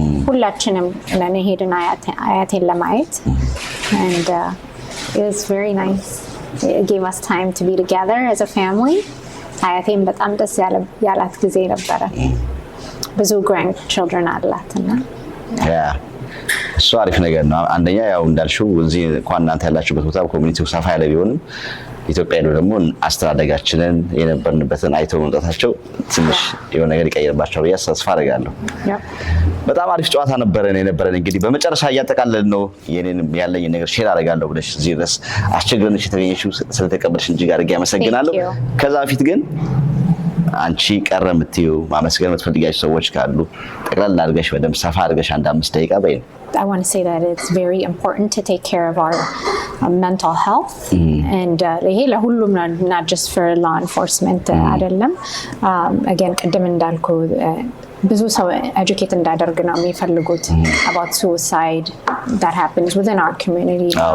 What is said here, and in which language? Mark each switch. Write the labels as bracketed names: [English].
[Amharic] ሁላችንም ሄድን አያቴን ለማየት [English] and it was very nice. It gave us time to be together as a family. [Amharic] አያቴን በጣም ደስ ያላት ጊዜ ነበረ። ብዙ grandchildren አላትና እሱ አሪፍ ነገር ነው። አንደኛ ያው እንዳልሽው እዚህ እንኳን እናንተ ያላችሁበት ቦታ ኮሚኒቲው ሰፋ ያለ ቢሆንም ኢትዮጵያ ያለው ደግሞ አስተዳደጋችንን የነበርንበትን አይተው መምጣታቸው ትንሽ የሆነ ነገር ይቀይርባቸው ብዬ ተስፋ አደርጋለሁ። በጣም አሪፍ ጨዋታ ነበረን። እንግዲህ በመጨረሻ እያጠቃለልን ነው። የኔንም ያለኝ ነገር ሼር አደርጋለሁ ብለሽ እዚህ ድረስ አስቸግረንሽ የተገኘሽው ስለተቀበልሽ እጅግ አድርጌ አመሰግናለሁ። ከዛ በፊት ግን አንቺ ቀረ የምትይው ማመስገን የምትፈልጊያቸው ሰዎች ካሉ ጠቅላላ አድርገሽ በደንብ ሰፋ አድርገሽ አንድ 5 ደቂቃ በይኝ። [English] I want to say that it's very important to take care of our mental health and [Amharic] ይሄ ለሁሉም [English] not just for law enforcement አይደለም። again [Amharic] ቅድም እንዳልኩ ብዙ ሰው [English] educate [Amharic] እንዳደርግ ነው የሚፈልጉት [English] about suicide that happens within our community.